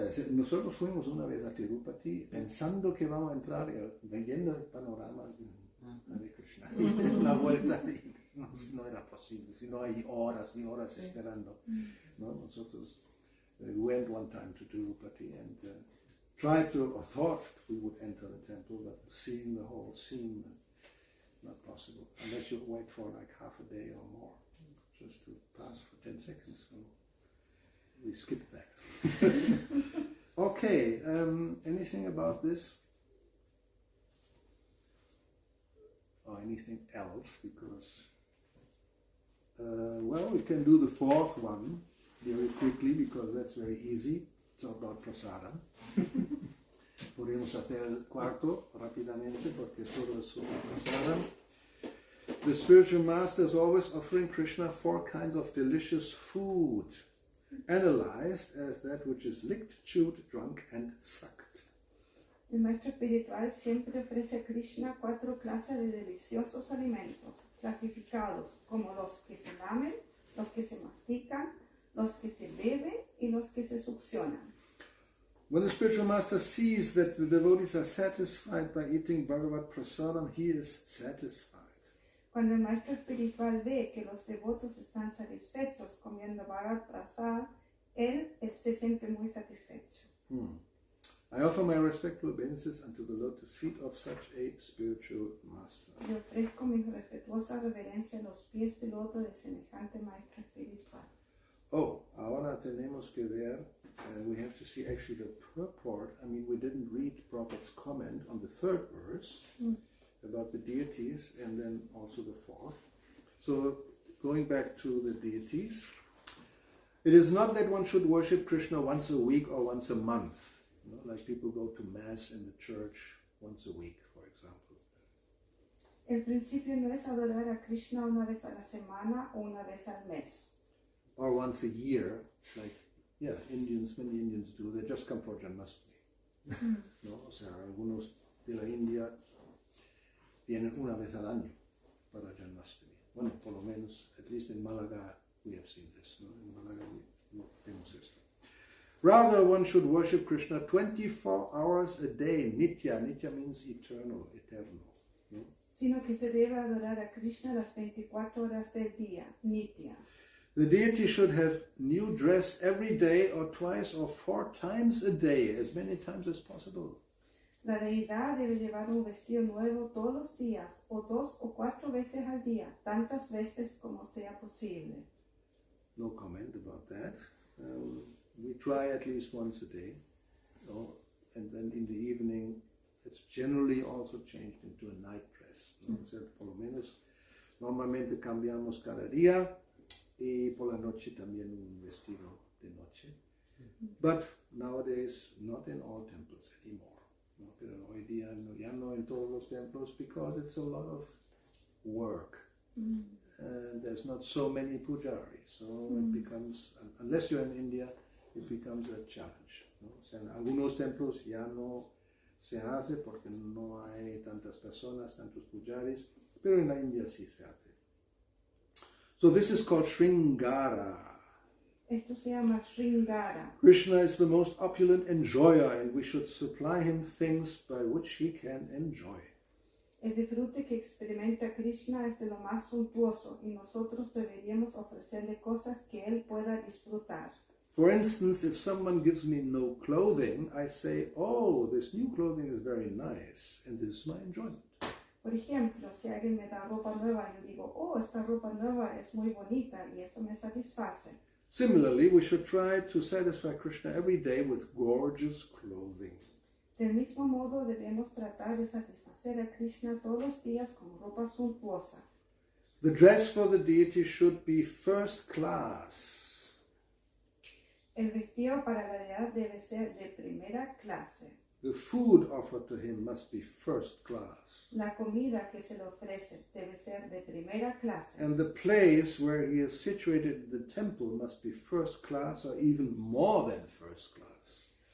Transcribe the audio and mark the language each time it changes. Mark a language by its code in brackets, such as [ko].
[es] Nosotros fuimos una vez a Tirupati pensando que vamos a entrar viendo el panorama de Krishna y la vuelta no era posible, sino hay horas y horas esperando, ¿no? Nosotros [en] we went one time to Tirupati and tried to, or thought we would enter the temple, but seeing the whole scene, not possible, unless you wait for like half a day or more, just to pass for 10 seconds, so we skipped that. Okay, anything about this? Or anything else, because, well, we can do the fourth one very quickly, because that's very easy. It's about prasadam. [es] Podemos hacer el cuarto rápidamente, porque todo es sobre prasadam. [en] The spiritual master is always offering Krishna 4 kinds of delicious food, analyzed as that which is licked, chewed, drunk, and sucked. [es] El maestro espiritual siempre ofrece a Krishna 4 clases de deliciosos alimentos, clasificados como los que se lamen, los que se mastican, los que se beben y los que se succionan. [en] When the spiritual master sees that the devotees are satisfied by eating Bhagavad Prasadam, he is satisfied. [es] Cuando el maestro espiritual ve que los devotos están satisfechos comiendo Bhagavad Prasad, él se siente muy satisfecho. [en] I offer my respectful obeisances unto the lotus feet of such a spiritual master. [es] Yo ofrezco mi respetuosa reverencia a los pies de loto de semejante maestro espiritual. [en] Oh, [es] ahora tenemos que ver, [en] we have to see actually the purport. I mean, we didn't read Prabhupada's comment on the 3rd verse about the deities and then also the 4th. So, going back to the deities, it is not that one should worship Krishna once a week or once a month. Like people go to Mass in the church once a week, for example. [es] El principio no es adorar a Krishna una vez a la semana o una vez al mes. [en] Or once a year, like, many Indians do, they just come for Janmashtami. [es] ¿No? O sea, algunos de la India vienen una vez al año para Janmashtami. Bueno, por lo menos, [en] at least in Malaga, we have seen this. ¿No? [es] En Malaga vemos esto. [en] Rather, one should worship Krishna 24 hours a day. Nitya. Nitya means eternal, [es] eterno. ¿No? Sino que se debe adorar a Krishna las 24 horas del día, Nitya. [en] The deity should have new dress every day or twice or 4 times a day, as many times as possible. [es] La deidad debe llevar un vestido nuevo todos los días, o 2 o 4 veces al día, tantas veces como sea posible. [en] No comment about that. We try at least once a day, and then in the evening it's generally also changed into a night dress. [es] ¿No? O sea, por lo menos normalmente cambiamos cada día y por la noche también un vestido de noche. [en] But nowadays not in all temples anymore. [es] ¿No? Pero hoy día ya no en todos los templos [en] because it's a lot of work. there's not so many pujaris. So it becomes, unless you're in India, it becomes a challenge, [es] ¿no? O sea, en algunos templos ya no se hace porque no hay tantas personas, tantos pujaris, pero en la India sí se hace. [en] So this is called Sringara. [es] Esto se llama Sringara. [en] Krishna is the most opulent enjoyer, and we should supply him things by which he can enjoy. [es] El disfrute que experimenta Krishna es de lo más suntuoso y nosotros deberíamos ofrecerle cosas que él pueda disfrutar. [en] For instance, if someone gives me no clothing, I say, oh, this new clothing is very nice, and this is my enjoyment. [es] Por ejemplo, si alguien me da ropa nueva, yo digo, oh, esta ropa nueva es muy bonita y esto me satisface. [en] Similarly, we should try to satisfy Krishna every day with gorgeous clothing. [es] Del mismo modo, debemos tratar de satisfacer a Krishna todos los días con ropa suntuosa. [en] The dress for the deity should be first class. [es] El vestido para la deidad debe ser de primera clase. [en] The food offered to him must be first class. [es] La comida que se le ofrece debe ser de primera clase. [en] And the place where he is situated in the temple must be first class or even more than first class.